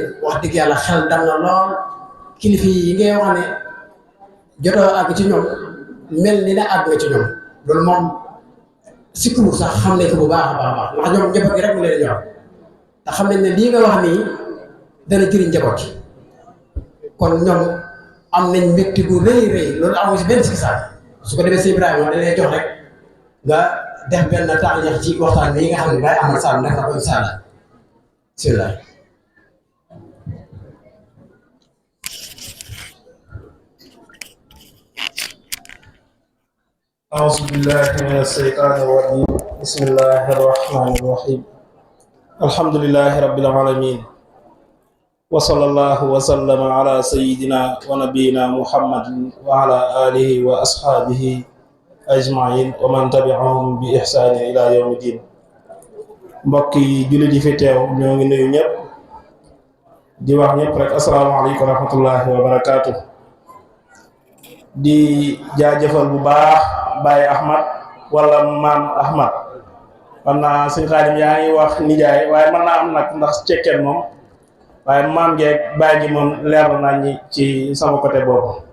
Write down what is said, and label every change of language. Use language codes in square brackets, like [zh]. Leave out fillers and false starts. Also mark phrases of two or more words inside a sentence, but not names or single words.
[wo] wax dëgg yàlla xel dal na lool kilifa yi ngay wax ne jotoo àgg ci ñoom mel ni na àgg nga ci ñoom loolu moom sikkuwul sax xam nañ ko bu baax a baax a baax ndax ñoom njaboot gi rek mu leen ñor te xam nañ ne lii nga wax nii dana jëriñ njaboot gi kon ñoom am nañ mbégte bu rëy rëy loolu amoo si benn sikki saak su ko defee si Ibrahima da lay jox rek nga def benn tànneex ci waxtaan bi nga xam ne Baye Ahmad Samb def na ko [ar] إن شاء الله بسم الله. أعوذ بالله من الشيطان الرجيم بسم الله الرحمن الرحيم الحمد لله رب العالمين وصلى الله وسلم على سيدنا ونبينا محمد وعلى آله وأصحابه أجمعين ومن تبعهم بإحسان إلى يوم الدين [wo] mbokki jullit yi fi teew ñoo ngi nuyu ñëpp di wax ñëpp rek [ar] السلام عليكم ورحمة الله وبركاته [wo] di jaajëfal bu baax Baye Ahmad wala maam Ahmad xam naa sëñ Xaadim yaa ngi wax nijaay waaye mën naa am nag ndax cekkeen moom waaye maam geeg baay gi moom leer nañ ñi ci sama côté boobu